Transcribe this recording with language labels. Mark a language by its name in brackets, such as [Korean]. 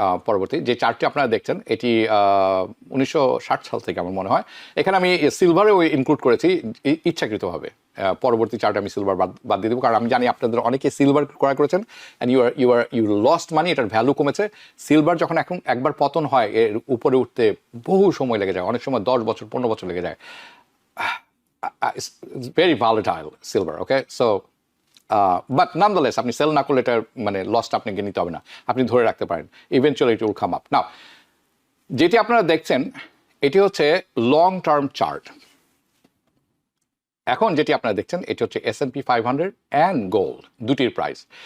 [Bangla] পরবর্তী যে চার্টটি আপনারা দেখছেন এটি 1960 সাল থেকে আমার মনে হয়, এখানে আমি সিলভারেও ইনক্লুড করেছি ইচ্ছাকৃতভাবে। পরবর্তী চার্টে আমি সিলভার বাদ দিয়ে দেবো, কারণ আমি জানি আপনাদের অনেকে সিলভার ক্রয় করেছেন [English] and you lost money, [Bangla] এটার ভ্যালু কমেছে। সিলভার যখন এখন একবার পতন হয় এর উপরে উঠতে বহু সময় লেগে যায়, অনেক সময় 10 বছর 15 বছর লেগে যায়। [English] It's very volatile silver, okay? [Bangla] So but নামদালেস আপনি সেল না করলে এটার মানে লসটা আপনাকে নিতে হবে না, আপনি ধরে রাখতে পারেন, [English] Eventually it will come up. [Bangla] নাও যেটি আপনারা দেখছেন এটি হচ্ছে লং টার্ম চার্ট। এখন যেটি আপনারা দেখছেন এটি হচ্ছে S&P 500 অ্যান্ড গোল্ড, দুটির প্রাইস।